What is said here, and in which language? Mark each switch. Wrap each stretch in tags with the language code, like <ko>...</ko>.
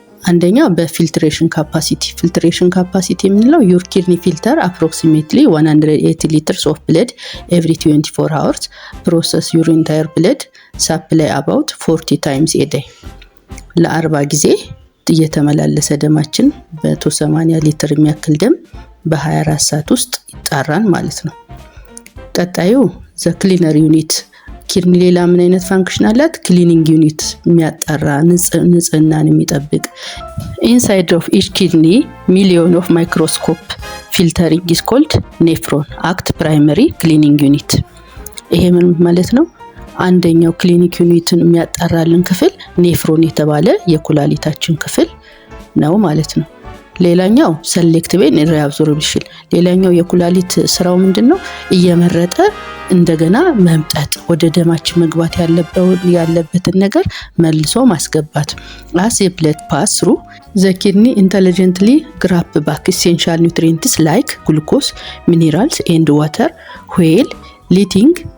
<am>አንደኛ በፊልትሬሽን ካፓሲቲ የምንለው</am> <en>your kidney filter approximately 180 liters of blood every 24 hours process your entire blood supply about 40 times a day።</en> <am>ለ40 ጊዜ እየተመላለሰ ደማችን በ180 ሊትር የሚያክል ደም በ24 ሰዓት ውስጥ ይጣራል ማለት ነው። ቀጣዩ</am> <en>the cleaner unit</en> <am>ኪድኒ ሌላ ምን አይነት ፋንክሽን አላት? ክሊኒንግ ዩኒት የሚያጣራ ንጽህናን የሚጠብቅ</am> <en>inside of each kidney million of microscope filtering is called nephron act primary cleaning unit።</en> <am>ይሄ ምን ማለት ነው? አንደኛው ክሊኒክ ዩኒትን የሚያጣራልን ክፍል ኔፍሮን የተባለ የኩላሊታችን ክፍል ነው ማለት ነው። ሌላኛው ሰሌክቲቭ ሪአብዞርፕሽን ሌላኛው የኩላሊት ስራው ምንድነው? እየመረጠ እንደገና መምጠጥ ወደ ደማችን መግባት ያለበትን ነገር መልሶ ማስገባት።</am> <en>as a blood pass through the kidney intelligently grab back essential nutrients like glucose, minerals and water while letting</en>